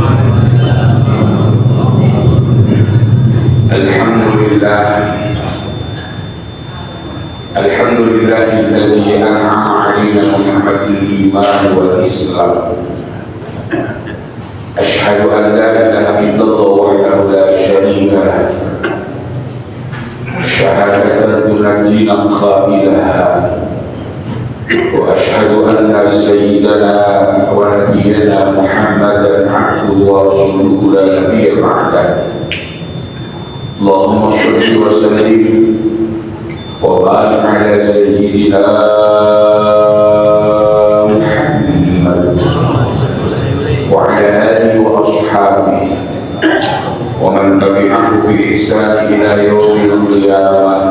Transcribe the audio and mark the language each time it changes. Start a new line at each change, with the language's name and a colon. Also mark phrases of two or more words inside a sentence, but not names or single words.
Arabic: الحمد لله، الحمد لله الذي أنعم علينا بنعمة الإيمان والإسلام. أشهد أن لا إله إلا الله وحده لا شريك له. شهادة تنجينا قائلها. وأشهد أن سيدنا ونبينا محمدا عبده ورسوله لا نبي بعده. اللهم صل وسلم وبارك على سيدنا محمد وعلى آله وأصحابه ومن تبعه بإحسان إلى يوم القيامة.